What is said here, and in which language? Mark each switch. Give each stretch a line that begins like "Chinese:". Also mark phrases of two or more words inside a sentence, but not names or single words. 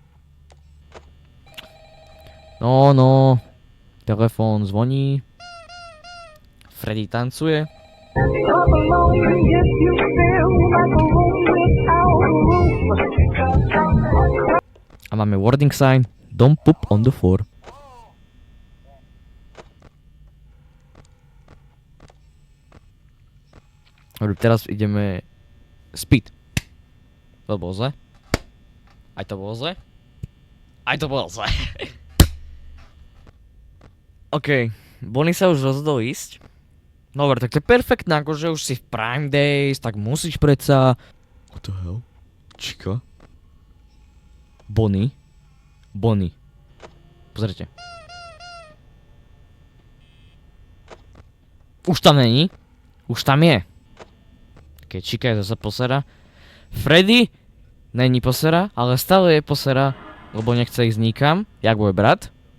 Slovak: No, telefón zvoní. Freddy tancuje. A máme
English: warning sign. Don't poop on the floor.
Slovak: Dobre, teraz ideme speed. To bolo zle. Aj to bolo zle. Aj to bolo zle. OK, Bonnie sa už rozhodol ísť. Dobre, tak to je perfektné, akože už si v Prime Days, tak musíš predsa...
English: What the hell?
Slovak: Čika? Bonnie? Bonnie. Pozrite. Už tam není. Už tam je. Keď Čika je zase posera. Freddy není posera, ale stále je posera, lebo nechce ísť nikam, jak môj brat.